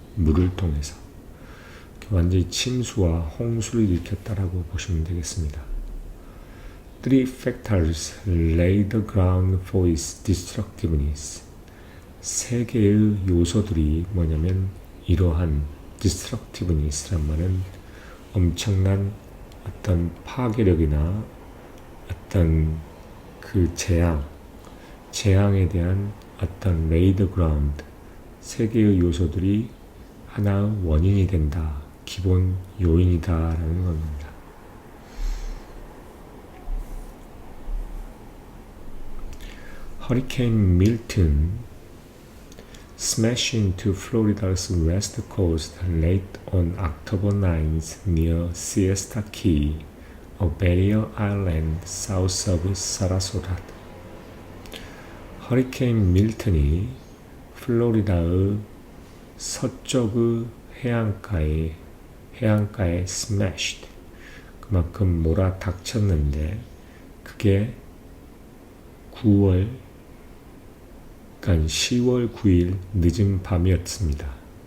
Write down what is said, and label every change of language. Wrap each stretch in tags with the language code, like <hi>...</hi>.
<ko>물을 통해서 완전히 침수와 홍수를 일으켰다라고 보시면 되겠습니다.</ko> <en>Three factors lay the ground for its destructiveness.</en> <ko>세 개의 요소들이 뭐냐면 이러한 destructiveness란 말은 엄청난 어떤 파괴력이나 어떤 그 재앙에 대한 어떤</ko> <en>lay the ground,</en> <ko>세 개의 요소들이 하나의 원인이 된다, 기본 요인이다라는 겁니다.</ko> <en>허리케인 밀턴 smashed into Florida's west coast late on October 9th near Siesta Key, a barrier island south of Sarasota.</en> <ko>허리케인 밀턴이 플로리다의 서쪽의 해안가에 smashed, 그만큼 몰아닥쳤는데 그게 10월 9일 늦은 밤이었습니다.</ko>